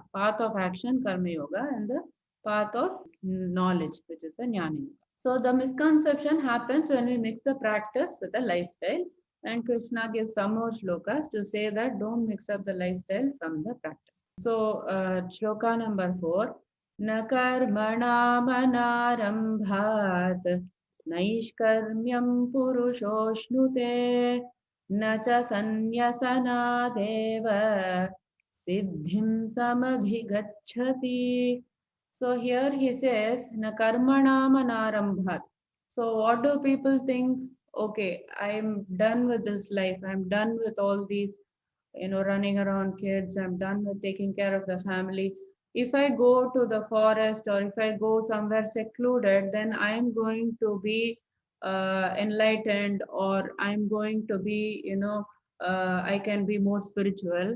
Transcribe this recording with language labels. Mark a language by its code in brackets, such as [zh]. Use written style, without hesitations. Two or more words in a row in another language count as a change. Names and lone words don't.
[en] Path of action, [sa] karma yoga, [en] and the path of knowledge, which is the [sa] jnana yoga. [en] So the misconception happens when we mix the practice with the lifestyle. And Krishna gives some more shlokas to say that don't mix up the lifestyle from the practice. So shloka number 4. [sa] Na karmanāmanārambhāt naishkarmyam purushośnute na cha sanyasanadev siddhim samadhigacchati. [en] So here he says, [sa] na karmanāmanārambhāt. [en] So what do people think? Okay, I'm done with this life. I'm done with all these, running around kids. I'm done with taking care of the family. If I go to the forest or if I go somewhere secluded, then I'm going to be enlightened, or I'm going to be, I can be more spiritual.